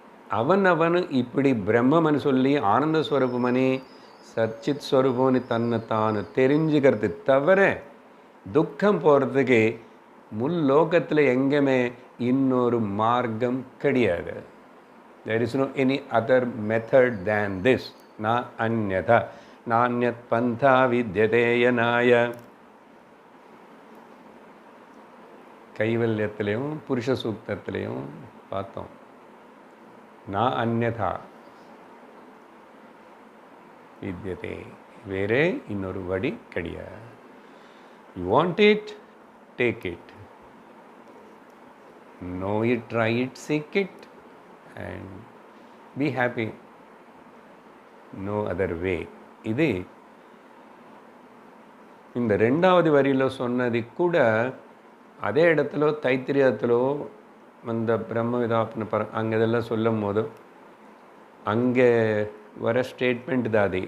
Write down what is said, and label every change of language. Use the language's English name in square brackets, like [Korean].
[Tamil] அவனு இப்படி பிரம்மன்னு சொல்லி ஆனந்தஸ்வரூபமணி சச்சித் ஸ்வரூபம்னு தன்னை தானு தெரிஞ்சுக்கிறது தவிர துக்கம் போகிறதுக்கு முல்லோகத்தில் எங்கேயுமே இன்னொரு மார்க்கம் கிடையாது. [English] There is no any other method than this. [Sanskrit] Na anyatha nanyat pantha vidyate yanaya. [Tamil] கைவல்யத்திலையும் புருஷ சூக்தத்திலையும் பார்த்தோம். [Sanskrit] நா அந்யதா, [Tamil] வித்யதே. வேறே இன்னொரு வழி கிடையாது. [English] You want it, take it. Know it, try it, seek it, and be happy. No other way. [Tamil] இது இந்த ரெண்டாவது வரியில் சொன்னது கூட அதே இடத்துல தைத்திரியத்திலோ அந்த பிரம்ம விதாப்ன அங்கே இதெல்லாம் சொல்லும் போது அங்கே வர ஸ்டேட்மெண்ட் தான் அது.